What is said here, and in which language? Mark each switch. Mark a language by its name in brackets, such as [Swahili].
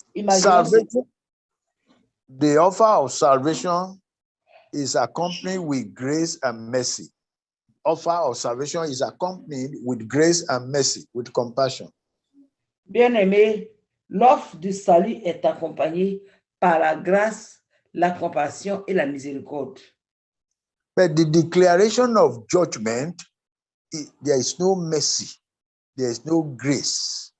[English] Salvation, the offer of salvation is accompanied with grace and mercy. Offer of salvation is accompanied with grace and mercy, with compassion. [French] Bien-aimé, l'offre du salut est accompagnée par la grâce, la compassion et la miséricorde. [English] But the declaration of judgment, there is no mercy, there is no grace.